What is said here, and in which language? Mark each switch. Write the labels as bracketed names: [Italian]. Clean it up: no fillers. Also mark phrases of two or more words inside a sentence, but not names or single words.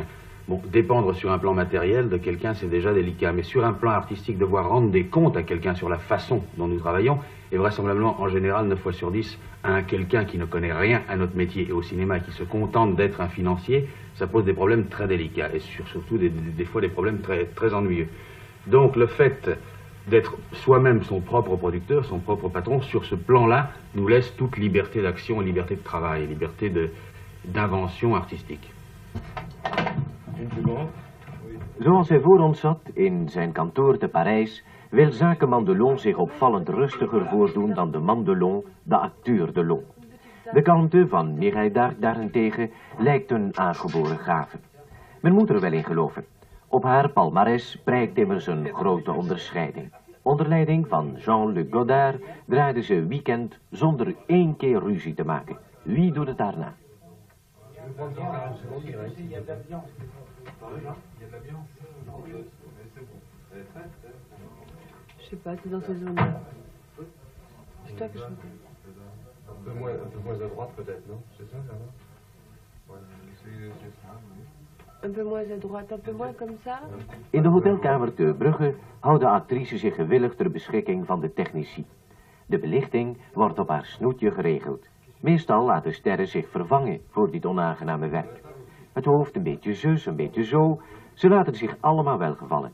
[French] Bon, dépendre sur un plan matériel de quelqu'un, c'est déjà délicat, mais sur un plan artistique, devoir rendre des comptes à quelqu'un sur la façon dont nous travaillons, et vraisemblablement, en général, 9 fois sur 10, à quelqu'un qui ne connaît rien à notre métier et au cinéma, qui se contente d'être un financier, ça pose des problèmes très délicats, et surtout des fois des problèmes très ennuyeux. Donc le fait d'être soi-même son propre producteur, son propre patron, sur ce plan-là, nous laisse toute liberté d'action, liberté de travail, liberté d'invention artistique. [Dutch] Zoals hij voor ons zat, in zijn kantoor te Parijs, wil zakenman Delon zich opvallend rustiger voordoen dan de man Delon, de acteur Delon. De kalmte van Mireille d'Arc daarentegen lijkt een aangeboren gave. Men moet er wel in geloven. Op haar palmares prijkt immers een grote onderscheiding. Onder leiding van Jean-Luc Godard draaide ze Weekend zonder 1 keer ruzie te maken. Wie doet het daarna? [French] Je sais pas, t'es dans ces zones-là. C'est toi que je me Un peu moins à droite peut-être, non? C'est ça, là? Un peu moins à droite, un peu moins comme ça. [Dutch] In de hotelkamer te Brugge houden actrices zich gewillig ter beschikking van de technici. De belichting wordt op haar snoetje geregeld. Meestal laten sterren zich vervangen voor dit onaangename werk. Het hoofd een beetje zus, een beetje zo. Ze laten zich allemaal welgevallen.